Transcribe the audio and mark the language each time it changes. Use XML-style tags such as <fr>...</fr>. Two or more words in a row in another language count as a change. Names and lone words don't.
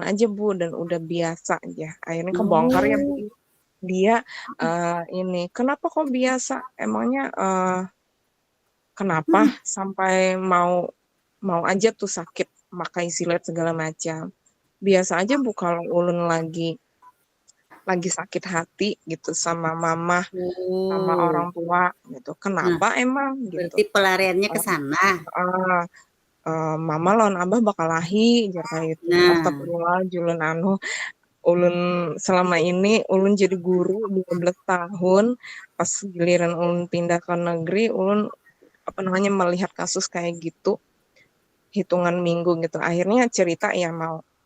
<id>aja Bu dan udah biasa aja akhirnya kebongkar ya Bu dia ini kenapa kok biasa emangnya kenapa sampai mau aja tuh sakit makai silet segala macam biasa aja Bu kalau Ulun lagi sakit hati gitu sama mama sama orang tua gitu kenapa emang gitu berarti pelariannya ke sana.</id> <bjn>Mama lawan abah bakal lahi jar kayak gitu. Astagfirullah julun ulun selama ini ulun jadi guru 12 tahun pas giliran ulun pindah ke negeri ulun apa namanya melihat kasus kayak gitu hitungan minggu gitu akhirnya cerita ya mau</bjn>